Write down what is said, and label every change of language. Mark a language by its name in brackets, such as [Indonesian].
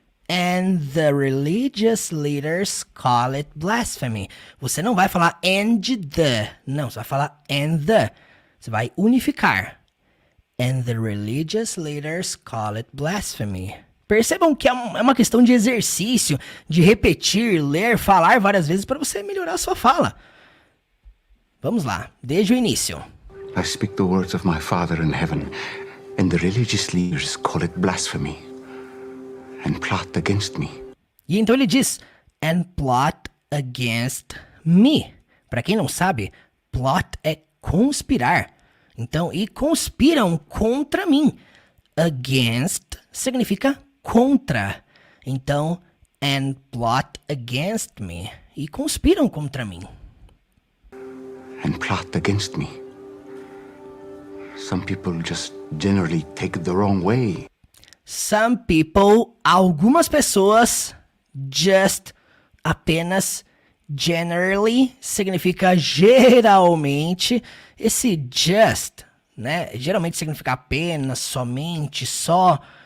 [English] And the religious leaders call it blasphemy. [Portuguese] Você não vai falar [English] and the, [Portuguese] não, você vai falar and the. Você vai unificar. [English] And the religious leaders call it blasphemy. [Portuguese] Percebam que é uma questão de exercício, de repetir, ler, falar várias vezes para você melhorar a sua fala. Vamos lá, desde o início. [English] I speak the words of my Father in heaven, and the religious leaders call it blasphemy and plot against me. [Portuguese] E então ele diz, [English] and plot against me. [Portuguese] Para quem não sabe, plot é conspirar. Então, e conspiram contra mim. Against significa contra. [English] Então, and plot against me. [Portuguese] E conspiram contra mim. [English] And plot against me. Some people just generally take it the wrong way. Some people, [Portuguese] algumas pessoas, just, apenas, generally, significa geralmente. Esse just, né, geralmente significa apenas, somente, só.